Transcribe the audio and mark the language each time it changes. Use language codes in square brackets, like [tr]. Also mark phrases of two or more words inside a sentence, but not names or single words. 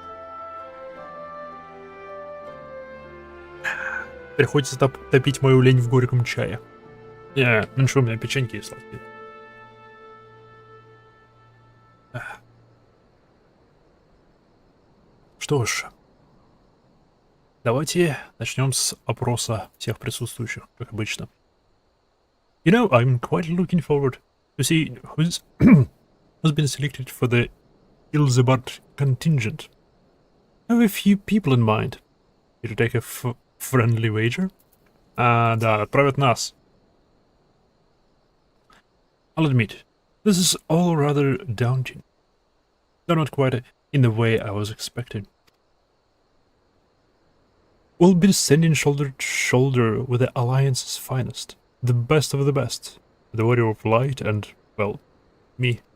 [ru] Приходится топить мою лень в горьком чае. Ну что, у меня печеньки есть сладкие. Что ж, давайте начнем с опроса всех присутствующих, как обычно. [en] You know, I'm quite looking forward to see who's been selected for the Elizabeth contingent. I have a few people in mind. Did you take a friendly wager? [ru] Да, отправят нас. [en] I'll admit, this is all rather daunting. Though not quite in the way I was expecting. We'll be standing shoulder to shoulder with the Alliance's finest, the best of the best, the warrior of light and, well, me.